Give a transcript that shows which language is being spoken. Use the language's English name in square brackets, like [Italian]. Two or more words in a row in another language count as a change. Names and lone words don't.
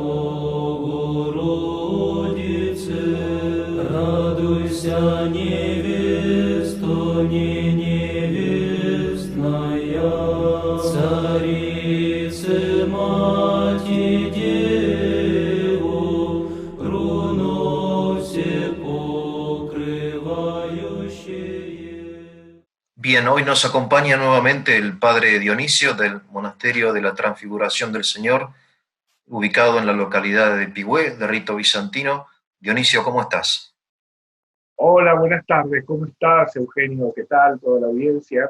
[Church Slavic] Богородице, радуйся, невесто не невестная, Царице Мати Деву, руно все покрывающее. [Spanish] Bien, hoy nos acompaña nuevamente el padre Dionisio del Monasterio de la Transfiguración del Señor, ubicado en la localidad de Pigüé, de rito bizantino. Dionisio, ¿cómo estás? Hola, buenas tardes, ¿cómo estás, Eugenio? ¿Qué tal? Toda la audiencia.